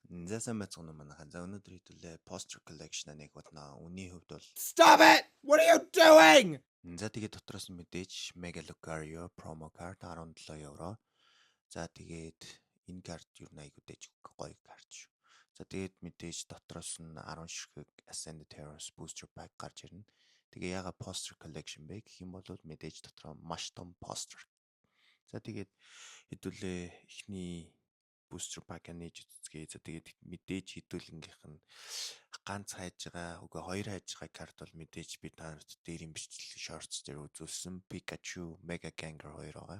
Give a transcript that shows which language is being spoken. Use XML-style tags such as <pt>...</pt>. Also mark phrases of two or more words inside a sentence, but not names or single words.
<mn>За сайн байцгаана уу манайхан. За өнөөдөр хэдүүлээ</mn> <en>poster collection</en> <mn>нэг болно. Үний хувьд бол</mn> <en>Stop it! What are you doing?</en> <mn>за тэгээд дотроос нь мэдээж Mega Lucario</mn> <en>promo card</en> <mn>17 евро. За тэгээд энэ карт юу айгуу дэж гоё карт шүү. За тэгээд мэдээж дотроос нь 10 ширхэг Ascended Heroes</mn> <en>booster pack</en> <mn>гарч ирнэ. Тэгээ яга</mn> <en>poster collection</en> <mn>бэ гэх юм бол мэдээж дотроо маш том poster. За тэгээд хэдүүлээ эхний</mn> <en>booster pack</en> <mn>нээж үзье. За тэгээд мэдээж хэдүүлэнгийнх нь ганц хайж байгаа үгүй хоёр хайж байгаа карт бол мэдээж би та нарт дээр юм бичлэг shorts дээр үзүүлсэн Pikachu Mega Gengar 2 байгаа.</mn>